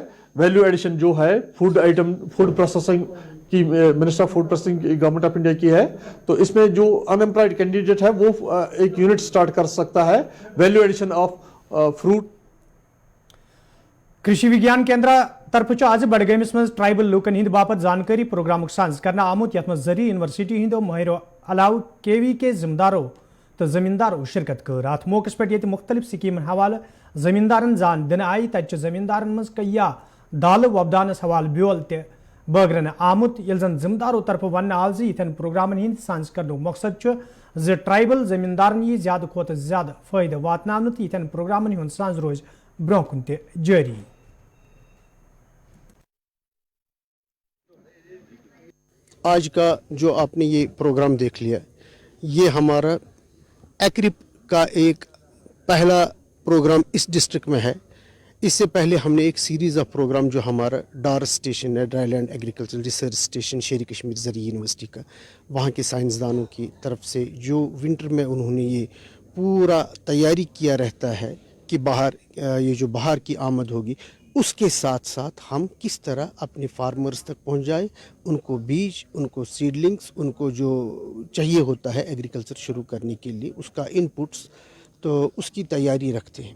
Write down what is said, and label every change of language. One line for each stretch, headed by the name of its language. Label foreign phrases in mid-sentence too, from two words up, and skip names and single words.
English: value addition
Hindi: जो है
English: food processing
Hindi: की
English: minister of food processing government of India
Hindi: की है, तो इसमें जो
English: unemployed candidate
Hindi: है वो एक
English: unit start
Hindi: कर सकता है,
English: value addition of fruit.
Kashmiri: कृषि विज्ञान केंद्र तरफ आज बडगमिस मज ट्राइबल लूकन हिंद बापत जानकारी प्रोग्राम साज करना आमुत, यथ मज जरी यूनिवर्सिटी हिंदो महरो अलाव KV जिम्मेदारों तो जमींदारों शिरकत कर। अत मौके पे मुख्तलिफ स्कीमन हवाले जमींदारन जान दिन आई, तत जमींदारन मज कया दाल वबदानस हवाले ब्योल ते बगरन आमुत, यल जन जिम्मेदारों तरफ वन आज इन प्रोग्रामन हिंद साज कर मकसद ज ट्राइबल जमींदारन यह ज्यादा खोत ज्यादा फायदा वातनावन, तो इन प्रोग्रामन हुंद साज रोज ब्रोह कुन ते जारी।
Hindi: आज का जो आपने ये प्रोग्राम देख लिया, ये हमारा एग्रिप का एक पहला प्रोग्राम इस डिस्ट्रिक्ट में है। इससे पहले हमने एक
English: series of program
Hindi: जो हमारा डार स्टेशन है, ड्राईलैंड एग्रीकल्चर रिसर्च स्टेशन शेर कश्मीर ज़रिए यूनिवर्सिटी का, वहाँ के साइंसदानों की तरफ से जो विंटर में उन्होंने ये पूरा तैयारी किया रहता है कि ये जो बाहर की आमद होगी, उसके साथ साथ हम किस तरह अपने फार्मर्स तक पहुंच जाए, उनको बीज, उनको सीडलिंग्स, उनको जो चाहिए होता है एग्रीकल्चर शुरू करने के लिए उसका इनपुट्स, तो उसकी तैयारी रखते हैं।